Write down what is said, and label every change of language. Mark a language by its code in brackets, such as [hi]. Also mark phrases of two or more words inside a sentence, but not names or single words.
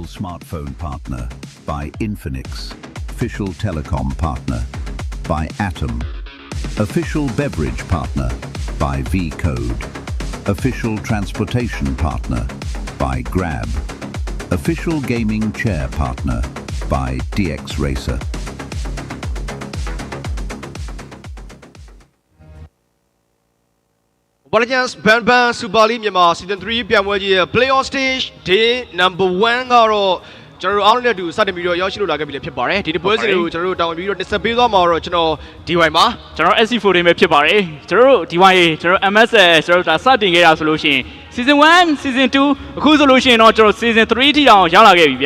[en] smartphone partner by Infinix, official telecom partner by Atom, official beverage partner by V-Code, official transportation partner by Grab, official gaming chair partner by DX Racer. [my] Balance Ban Super League Myanmar Season 3 ပြန်ပွဲကြီးရဲ့ [en] Playoff Stage Day Number 1 [my] ကတော့ကျွန်တော်တို့အားလုံးနဲ့အတူစတင်ပြီးတော့ရောက်ရှိလို့လာခဲ့ပြီလည်းဖြစ်ပါတယ်ဒီပွဲစဉ်တွေကိုကျွန်တော်တို့တောင်းပြီးတော့တင်ဆက်ပေးသွားမှာတော့ကျွန်တော် DY မှာ ကျွန်တော် SC14 ပဲဖြစ်ပါတယ်ကျွန်တော်တို့ DY ရေကျွန်တော် MSL ကျွန်တော်ဒါစတင်ခဲ့တာဆိုလို့ရှိရင် Season 1 Season 2အခုဆိုလို့ရှိရင်တော့ကျွန်တော် Season 3 ထိတောင်ရောက်လာခဲ့ပြီဗျာ